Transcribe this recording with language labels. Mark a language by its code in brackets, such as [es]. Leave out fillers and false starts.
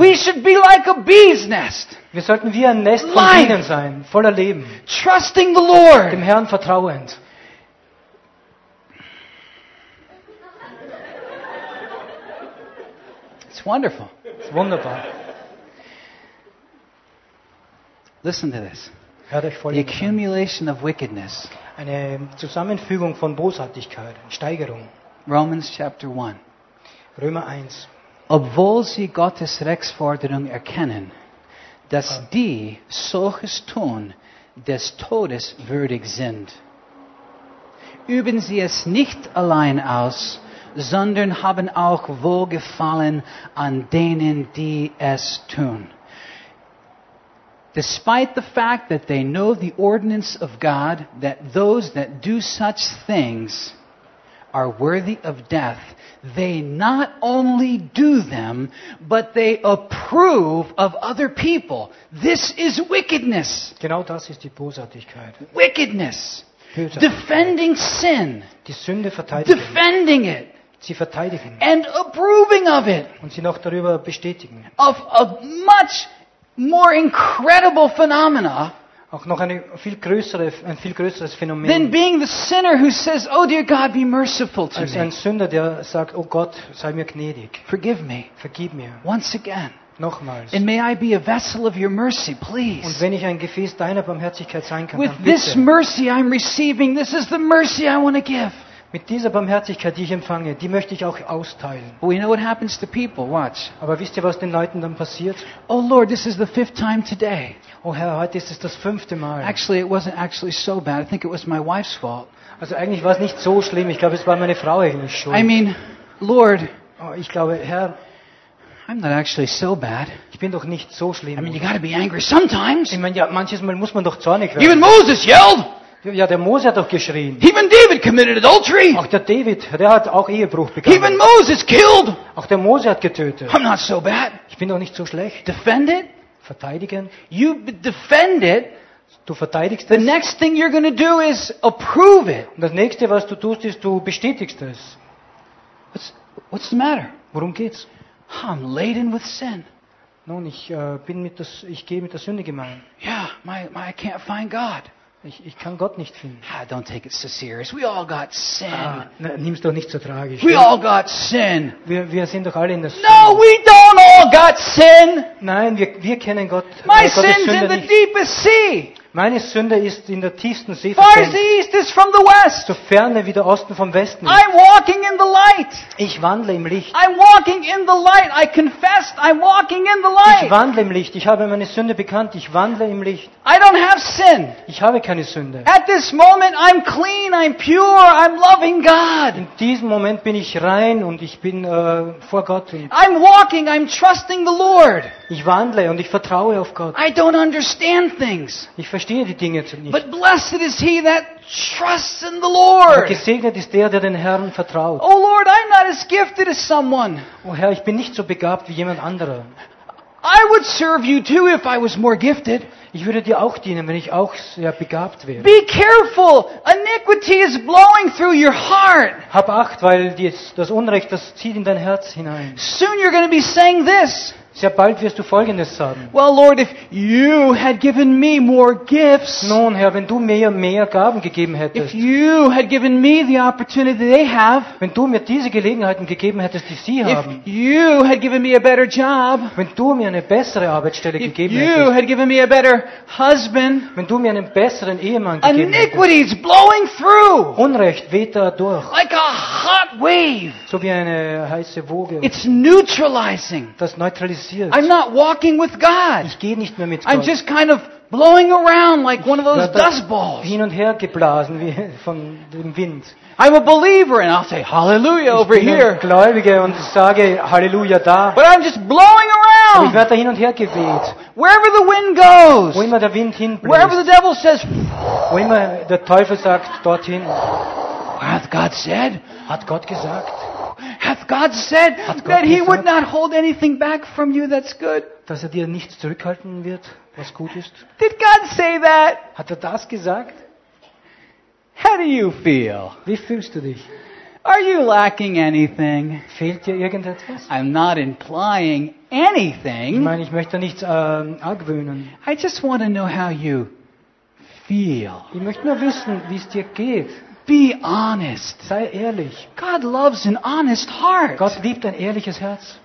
[en] We should be like a bee's nest. [de] Wir sollten wie ein Nest von Bienen sein, voller Leben. [en] Trusting the Lord. [de] Dem Herrn vertrauend. [en] It's wonderful. It's [de] wunderbar. [en] Listen to this. [de] Hört euch folgendes an. [en] The accumulation of wickedness. [de] Eine Zusammenfügung von Bosartigkeit, Steigerung. [en] Romans chapter 1. [de] Römer 1. Obwohl sie Gottes Rechtsforderung erkennen, dass die solches tun, des Todes würdig sind, üben sie es nicht allein aus, sondern haben auch Wohlgefallen an denen, die es tun. [en] Despite the fact that they know the ordinance of God, that those that do such things are worthy of death, they not only do them, but they approve of other people. This is wickedness. [de] Genau das ist die Bosartigkeit. [en] Wickedness. [de] Bösartigkeit. [en] Defending sin. [de] Die Sünde verteidigen. [en] Defending it. [de] Sie verteidigen. [en] And approving of it. [de] Und sie noch darüber bestätigen. [en] Of a much more incredible phenomena [de] auch noch eine viel größere, ein viel größeres Phänomen [en] than being the sinner who says, oh dear God, be merciful to me. [de] Ein Sünder, der sagt, oh Gott, sei mir gnädig. [en] Forgive me. [de] Vergib mir. [en] Once again. [de] Nochmals. [en] And may I be a vessel of your mercy, please. [de] Und wenn ich ein Gefäß deiner Barmherzigkeit sein kann, [en] with [de] dann bitte. [en] With this mercy I'm receiving, this is the mercy I want to give. [de] Mit dieser Barmherzigkeit, die ich empfange, die möchte ich auch austeilen. [en] We know what happens to people. Watch. [de] Aber wisst ihr, was den Leuten dann passiert? [en] Oh Lord, this is the fifth time today. [de] Oh Herr, heute ist es das fünfte Mal. [en] Actually, it wasn't actually so bad. I think it was my wife's fault. [de] Also eigentlich war es nicht so schlimm. Ich glaube, es war meine Frau eigentlich schuld. [en] I mean, Lord. [de] Oh, ich glaube, Herr. [en] I'm not actually so bad. [de] Ich bin doch nicht so schlimm. [en] I mean, you gotta be angry sometimes. [de] Ich meine, ja, manches Mal muss man doch zornig werden. [en] Even Moses yelled. [de] Ja, der Mose hat doch geschrien. [en] Even David committed adultery. [de] Auch der David, der hat auch Ehebruch begangen. [en] Even Moses killed. [de] Auch der Mose hat getötet. [en] I'm not so bad. [de] Ich bin doch nicht so schlecht. [en] Defend it. [de] Verteidigen. [en] You defend it. [de] Du verteidigst es. [en] The next thing you're gonna do is approve it. [de] Und das nächste, was du tust, ist, du bestätigst es. [en] What's the matter? [de] Worum geht's? [en] I'm laden with sin. [de] Nun, ich gehe mit der Sünde gemein. [en] Yeah, my I can't find God. [de] Ich kann Gott nicht finden. [en] Ah, don't take it so serious. We all got sin. [de] Nimm's doch nicht so tragisch. [en] We all got sin. [de] Wir sind doch alle in der Sünde. [en] No, we don't all got sin. [de] Nein, wir kennen Gott. [en] My sin's in the deepest sea. [de] Meine Sünde ist in der tiefsten See. [en] Far as the east is from the west. [de] So ferne wie der Osten vom Westen. [en] I'm walking in the light. [de] Ich wandle im Licht. [en] I'm walking in the light. I confessed. I'm walking in the light. [de] Ich wandle im Licht. Ich habe meine Sünde bekannt. Ich wandle im Licht. [en] I don't have sin. [de] Ich habe keine Sünde. [en] At this moment I'm clean. I'm pure. I'm loving God. [de] In diesem Moment bin ich rein und ich bin vor Gott. [en] I'm walking. I'm trusting the Lord. [de] Ich wandle und ich vertraue auf Gott. [en] I don't understand things. [de] Ich verstehe die Dinge jetzt nicht. [en] But blessed is he that trusts in the Lord. [de] Aber gesegnet ist der den Herrn vertraut. [en] Oh Lord, I'm not as gifted as someone. [de] Oh Herr, ich bin nicht so begabt wie jemand anderer. [en] I would serve you too if I was more gifted. [de] Ich würde dir auch dienen, wenn ich auch sehr begabt wäre. [en] Be careful. Iniquity is blowing through your heart. [de] Hab Acht, weil das Unrecht, das zieht in dein Herz hinein. [en] Soon you're going to be saying this. [de] Sehr bald wirst du Folgendes sagen. [en] Well, Lord, if you had given me more gifts. [de] Nun, Herr, wenn du mir mehr Gaben gegeben hättest. [en] If you had given me the opportunity they have. [de] Wenn du mir diese Gelegenheiten gegeben hättest, die sie haben. [en] If you had given me a better job. [de] Wenn du mir eine bessere Arbeitsstelle gegeben hättest. [en] If you had given me a better husband. [de] Wenn du mir einen besseren Ehemann gegeben hättest. [en] Iniquity is blowing through. [de] Unrecht weht da durch. [en] Like a hot wave. [de] So wie eine heiße Woge. [en] It's neutralizing. [de] Das neutralisiert. [en] I'm not walking with God. [de] Ich gehe nicht mehr mit Gott. [en] I'm just kind of blowing around like one of those dust balls. [de] Hin und her geblasen wie von dem Wind. [en] I'm a believer and I'll say hallelujah over here. [de] Ich bin ein Gläubiger und sage Halleluja da. [en] But I'm just blowing around. [de] Ich werde hin und her geweht. [en] Wherever the wind goes. [de] Wo immer der Wind hinbläst. [en] Wherever the devil says. [de] Wo immer der Teufel sagt dorthin. [en] Hath God said? [de] Hat Gott gesagt? [en] Hath God said that He would not hold anything back from you that's good? [de] Dass dir nichts zurückhalten wird, was gut ist? [en] Did God say that? [de] Hat das gesagt? [en] How do you feel? [de] Wie fühlst du dich? [en] Are you lacking anything? [de] Fehlt dir irgendetwas? [en] I'm not implying anything. [de] Ich meine, ich möchte nichts argwöhnen. [en] I just want to know how you feel. [de] Ich möchte nur wissen, wie es dir geht. [en] Be honest. [de] Sei ehrlich. [en] God loves an honest heart. [de] Gott liebt ein ehrliches Herz.